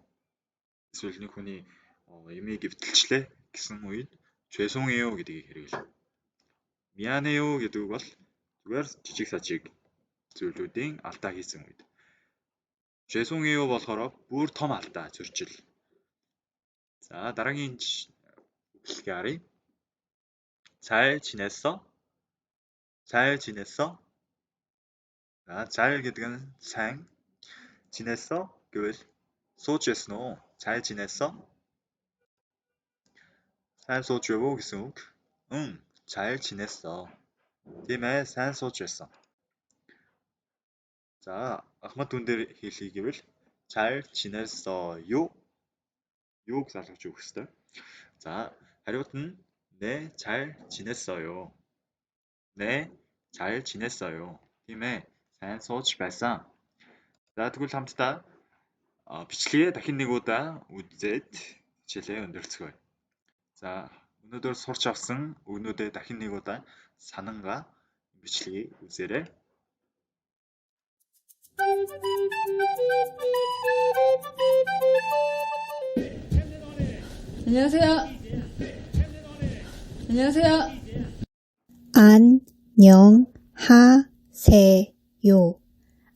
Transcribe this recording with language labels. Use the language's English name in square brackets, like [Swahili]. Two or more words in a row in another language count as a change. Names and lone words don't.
[Mongolian] эсвэл нэг хүний ямиг эвдэлчлээ гэсэн үед 죄송해요 гэдгийг хэрэглэв. 미안해요 гэдэг бол зүгээр жижиг сажиг зүйлүүдийн алдаа хийсэн үед. 죄송해요 болохоор бүр том алдаа зөрчил. За, дараагийн үгэлгээ харъя. [Korean] 잘 지냈어? 자, 잘 [Mongolian] гэдэг нь сайн. 지냈어? гэвэл сууж байсан уу? [Korean] 잘 지냈어? [Mongolian] сайн сууж байв уу гэсэн үг. [Korean] 잘 지냈어. [Mongolian] Тийм ээ, сайн сууж байсан. За, ахмад түн дээр хэлхий гэвэл [Korean] 잘 지냈어요. [Mongolian] юуг залгаж өгөх ёстой. За, хариуд нь [Korean] 네, 잘 지냈어요. 네, 잘 지냈어요. [Mongolian] Тийм ээ, сайн сууж байсан. За, тэгвэл хамтдаа бичлэгээ дахин нэг удаа үзээд хичээлээ өндөрлцгөөе. За, өнөөдөр сурч авсан үгнүүдээ дахин нэг удаа санангаа бичлэгийг үзээрэй. [Korean] 안녕하세요. 안녕하세요.